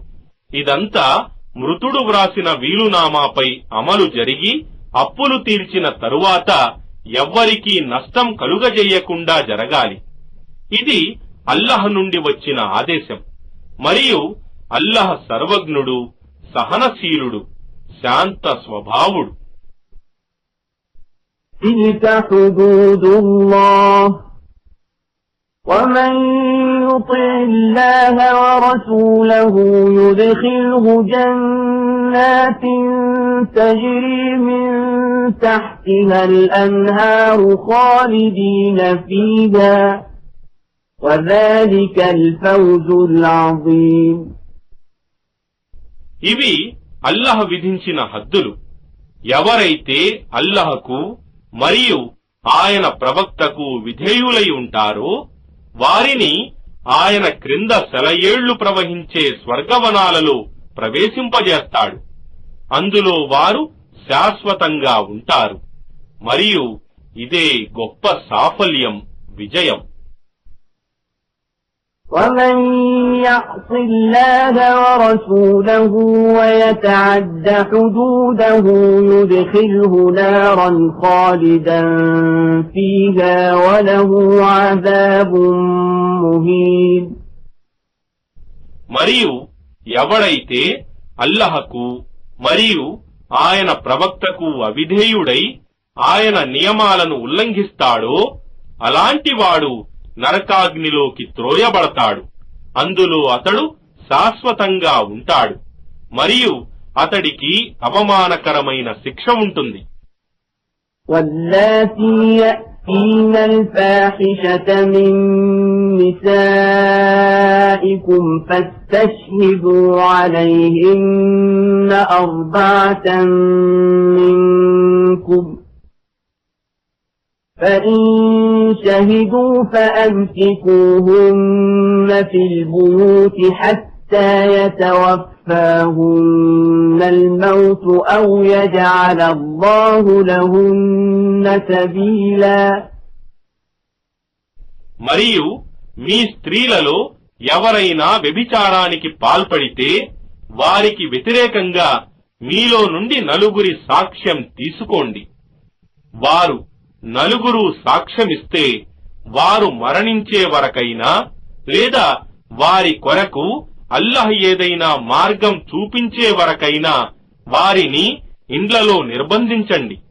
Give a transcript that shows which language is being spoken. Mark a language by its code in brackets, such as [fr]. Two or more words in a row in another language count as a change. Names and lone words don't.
[te] ఇదంతా మృతుడు వ్రాసిన వీలునామాపై అమలు జరిగి అప్పులు తీర్చిన తరువాత ఎవ్వరికీ నష్టం కలుగజేయకుండా జరగాలి. ఇది అల్లహ్ నుండి వచ్చిన ఆదేశం. మరియు అల్లహ్ సర్వజ్ఞుడు, సహనశీలుడు, శాంత స్వభావుడు. [ar] تلك حدود الله ومن يطع الله ورسوله يدخله جنات تجري من تحتها الأنهار خالدين فيها وذلك الفوز العظيم. [te] ఇవి అల్లహ్ విధించిన హద్దులు. ఎవరైతే అల్లహకు మరియు ఆయన ప్రవక్తకు విధేయులై ఉంటారో వారిని ఆయన క్రింద సెలయేళ్లు ప్రవహించే స్వర్గవనాలలో ప్రవేశింపజేస్తాడు. అందులో వారు శాశ్వతంగా ఉంటారు. మరియు ఇదే గొప్ప సాఫల్యం, విజయం. [ar] ومن يعص الله ورسوله ويتعد حدوده يدخله نارا خالدا فيها وله عذاب مهين. [te] మరియు ఎవడైతే అల్లహకు మరియు ఆయన ప్రవక్తకు అవిధేయుడై ఆయన నియమాలను ఉల్లంఘిస్తాడో అలాంటివాడు నరకాగ్నిలోకి త్రోయబడతాడు. అందులో అతడు శాశ్వతంగా ఉంటాడు. మరియు అతడికి అవమానకరమైన శిక్ష ఉంటుంది. [ar] واللاتي يأتين الفاحشة من نسائكم فاستشهدوا عليهن 4 منكم فإن شهدوا فأمسكوهن في البيوت حتى يتوفاهن الموت أو يجعل الله لهن سبيلا. [te] మరియు మీ స్త్రీలలో ఎవరైనా వ్యభిచారానికి పాల్పడితే వారికి వ్యతిరేకంగా మీలో నుండి 4 సాక్ష్యం తీసుకోండి. వారు 4 సాక్ష్యమిస్తే వారు మరణించే వరకైనా లేదా వారి కొరకు అల్లహ్ ఏదైనా మార్గం చూపించే వరకైనా వారిని ఇండ్లలో నిర్బంధించండి.